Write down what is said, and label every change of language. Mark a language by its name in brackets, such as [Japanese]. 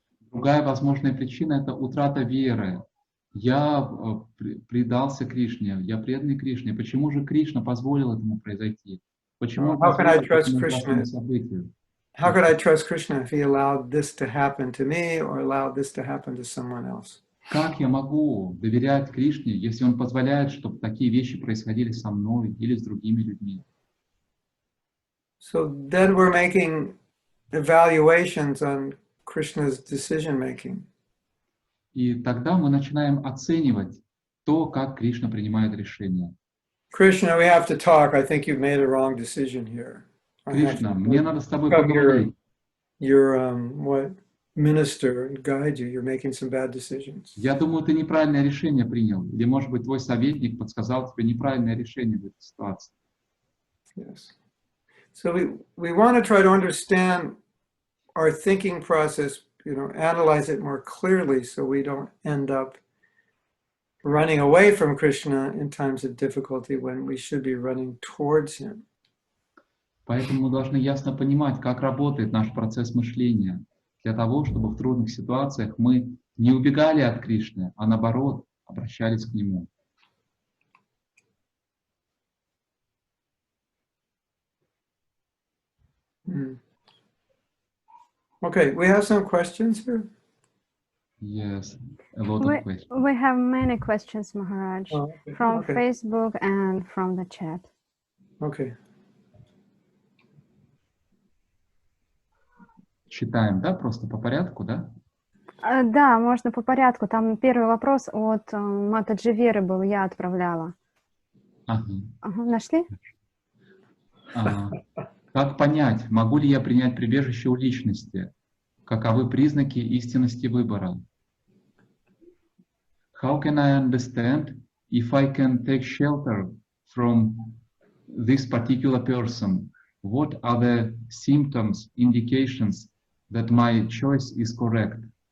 [Russian] Другая возможная причина – это утрата веры. Я предался Кришне, я преданный Кришне. Почему же Кришна позволил этому произойти? Почему он позволил этому событию? [English] How could I trust Krishna if he allowed this to happen to me or allowed this to happen to someone else? [Russian] Как я могу доверять Кришне, если он позволяет, чтобы такие вещи происходили со мной или с другими людьми? [English] So then we're making evaluations on Krishna's decision making. [Russian] И тогда мы начинаем оценивать то, как Кришна принимает решения. [English] Krishna, we have to talk. I think you've made a wrong decision here. [Russian] Кришна, мне надо с тобой поговорить. [English] Your minister and guide you. You're making some bad decisions. [Russian] Я думаю, ты неправильное решение принял. Или, может быть, твой советник подсказал тебе неправильное решение в этой ситуации. [English] Yes. So we want to try to understand our thinking process analyze it more clearly so we don't end up running away from Krishna in times of difficulty when we should be running towards him. [Russian] Поэтому мы должны ясно понимать, как работает наш процесс мышления, для того, чтобы в трудных ситуациях мы не убегали от Кришны, а наоборот, обращались к Нему. [English] Okay, we have some questions here. Yes, a lot of questions. We have many questions, Maharaj, Okay. from Okay. Facebook and from the chat. Okay. [Russian] Читаем, да, просто по порядку, да? Да, можно по порядку. Там первый вопрос от Матаджи Веры был, я отправляла. Ага. Ага, нашли? Как понять, могу ли я принять прибежище у личности? Каковы признаки истинности выбора? [English] How can I understand if I can take shelter from this particular person? What are the symptoms, indications that my choice is correct?